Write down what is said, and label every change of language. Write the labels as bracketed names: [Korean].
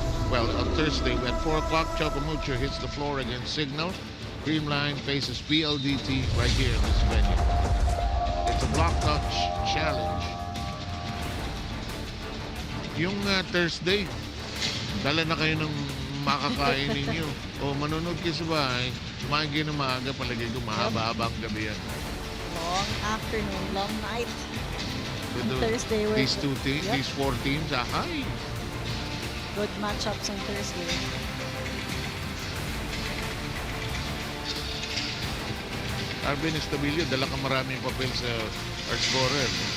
[English] Well, on Thursday, at 4 o'clock, Chocomucho hits the floor against Signal. Creamline faces PLDT right here in this venue. It's a block touch challenge. [Filipino] Yung Thursday, dala na kayo ng makakain ninyo. O manonood kayo sa bahay, kumain kayo ng maaga, palagay ko mahaba-haba ang gabi yan. [English] Long afternoon, long night. With Thursday, these these four teams, hi. Good matchups on Thursday. [Filipino] Arvin Estabilio, dala ka maraming papel sa our scorer.